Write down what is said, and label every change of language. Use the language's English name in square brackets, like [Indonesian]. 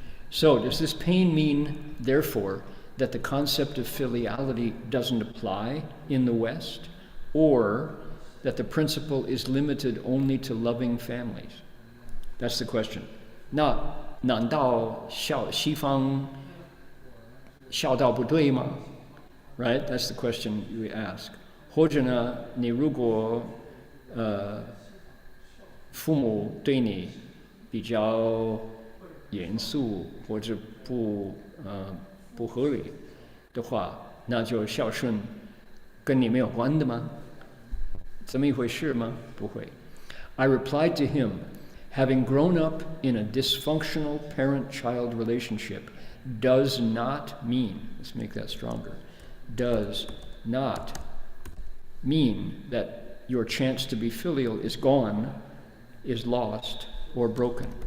[English] So, does this pain mean, therefore, that the concept of filiality doesn't apply in the West, or that the principle is limited only to loving families? That's the question. [Chinese] 那难道西方孝道不对吗? Right? That's the question we ask. 或者呢，你如果父母对你比较严肃或者不合理的话，那就孝顺跟你没有关的吗？这么一回事吗？不会。 [English] I replied to him, having grown up in a dysfunctional parent-child relationship does not mean, let's make that stronger, does not mean that your chance to be filial is gone, is lost, or broken.